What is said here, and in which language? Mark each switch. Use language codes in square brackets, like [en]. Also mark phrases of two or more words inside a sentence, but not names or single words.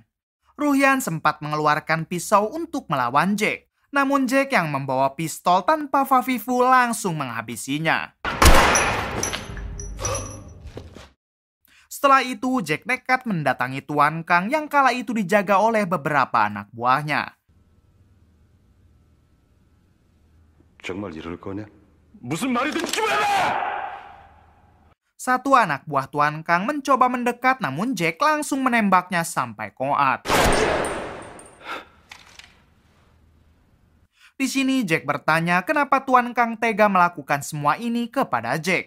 [id] Ruhyan sempat mengeluarkan pisau untuk melawan Jack. Namun Jack yang membawa pistol tanpa Fafifu langsung menghabisinya. Setelah itu, Jack nekat mendatangi Tuan Kang yang kala itu dijaga oleh beberapa anak buahnya. [ko] 정말 이럴 거냐? 무슨 말이든지 해라! [id] Satu anak buah Tuan Kang mencoba mendekat namun Jack langsung menembaknya sampai koat. Di sini Jack bertanya kenapa Tuan Kang tega melakukan semua ini kepada Jack.